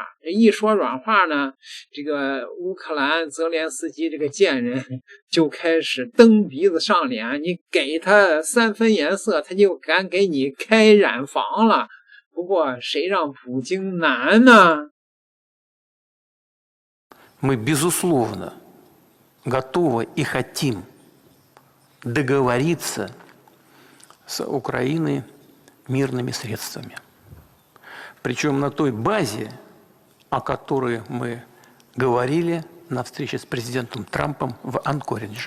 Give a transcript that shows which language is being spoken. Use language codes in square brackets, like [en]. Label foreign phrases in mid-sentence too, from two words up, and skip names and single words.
[zh] 一说软话呢，这个乌克兰泽连斯基这个贱人就开始蹬鼻子上脸，你给他3分颜色，他就敢给你开染房了。不过谁让普京难呢 [ru] ？Мы, безусловно, готовы и хотим договориться с Украиной мирными средствами. Причем на той базе, о которой мы говорили на встрече с президентом Трампом в Анкоридже.